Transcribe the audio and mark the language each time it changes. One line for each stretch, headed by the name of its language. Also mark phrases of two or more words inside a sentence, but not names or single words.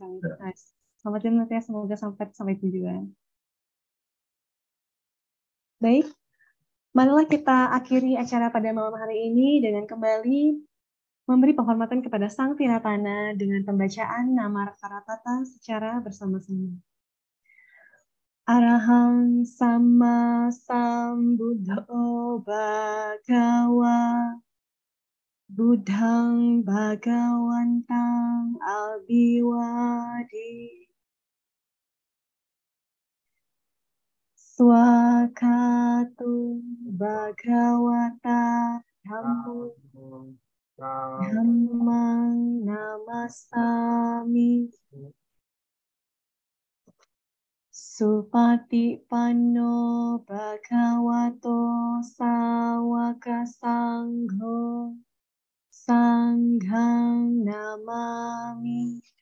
Indonesian: Selamat malam ya, semoga sampai tujuan. Baik, marilah kita akhiri acara pada malam hari ini dengan kembali memberi penghormatan kepada Sang Tiratana dengan pembacaan nama Rakaratata secara bersama-sama.
Pali: Arahang Sama Sambuddho Bhagawa Buddhang Bhagawantang Abhiwadi Swakatu Bhagawata Dhammang Namasami Supatipanno Bhagavato Sawaka Sangho Sanghang Namami.